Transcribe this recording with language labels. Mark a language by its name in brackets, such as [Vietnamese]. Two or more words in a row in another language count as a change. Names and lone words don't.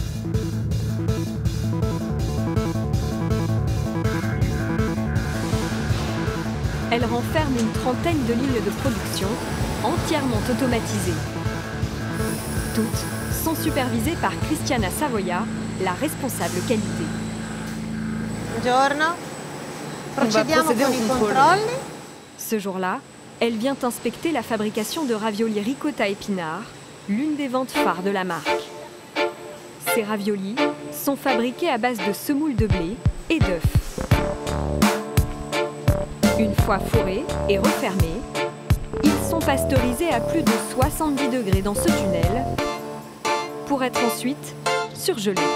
[French] Elle renferme une trentaine de lignes de production entièrement automatisées. Toutes sont supervisées par Cristiana Savoia, la responsable qualité. [Italian] Buongiorno. Procediamo con i controlli. [French] Ce jour-là, elle vient inspecter la fabrication de raviolis ricotta épinards, l'une des ventes phares de la marque. Ces raviolis sont fabriqués à base de semoule de blé et d'œufs. Une fois fourrés et refermés, ils sont pasteurisés à plus de 70 degrés dans ce tunnel pour être ensuite surgelés.